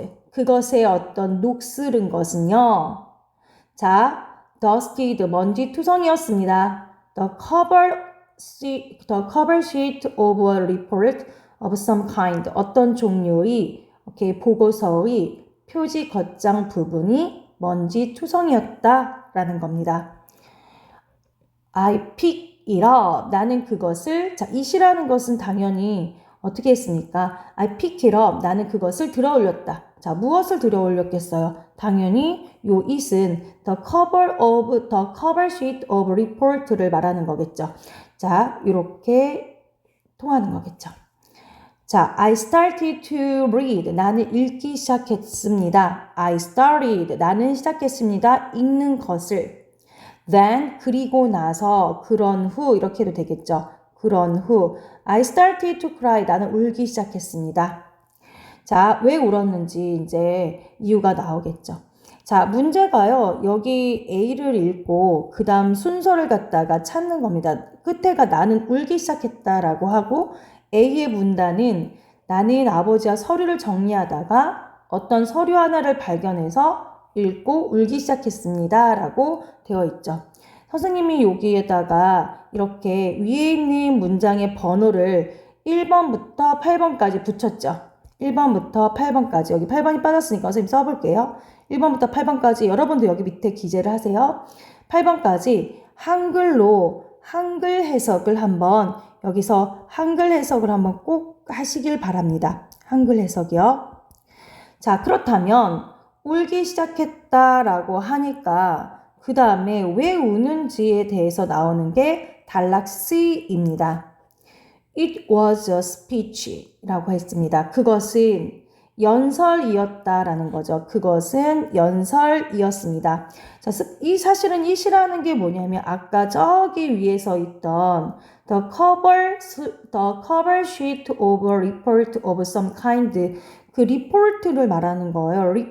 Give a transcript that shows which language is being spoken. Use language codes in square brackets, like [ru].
[ko] 그것의 어떤 녹슬은 것은요. 자, dusted, 먼지 투성이었습니다. [en] The cover sheet of a report of some kind. [ko] 어떤 종류의 보고서의 표지 겉장 부분이 먼지 투성이었다라는 겁니다. [en] I pick it up. [ko] 나는 그것을, 자, it이라는 것은 당연히 어떻게 했습니까? [en] I pick it up. [ko] 나는 그것을 들어올렸다. 자, 무엇을 들어올렸겠어요? 당연히 요 it은 [en] the cover sheet of report [ko] 를 말하는 거겠죠. 자, 이렇게 통하는 거겠죠. [en] 자, I started to read. [ko] 나는 읽기 시작했습니다. [en] I started. [ko] 나는 시작했습니다. 읽는 것을. Then, 그리고 나서, 그런 후, 이렇게 해도 되겠죠. 그런 후, [en] I started to cry. [ko] 나는 울기 시작했습니다. 자, 왜 울었는지 이제 이유가 나오겠죠. 자, 문제가요. 여기 A를 읽고 그 다음 순서를 갖다가 찾는 겁니다. 끝에가 나는 울기 시작했다라고 하고 A의 문단은 나는 아버지와 서류를 정리하다가 어떤 서류 하나를 발견해서 읽고 울기 시작했습니다. 라고 되어 있죠. 선생님이 여기에다가 이렇게 위에 있는 문장의 번호를 1번부터 8번까지 붙였죠. 1번부터 8번까지. 여기 8번이 빠졌으니까 선생님 써볼게요. 1번부터 8번까지 여러분도 여기 밑에 기재를 하세요. 8번까지 한글로 한글 해석을 한번 여기서 한글 해석을 한번 꼭 하시길 바랍니다. 한글 해석이요. 자, 그렇다면 울기 시작했다라고 하니까 그 다음에 왜 우는지에 대해서 나오는 게 단락 C입니다. [en] It was a speech [ko] 라고 했습니다. 그것은 연설이었다라는 거죠. 그것은 연설이었습니다. 자, 사실은 이 시라는 게 뭐냐면 아까 저기 위에서 있던 [en] the cover sheet of a report of some kind [ko] 그 리포트를 말하는 거예요.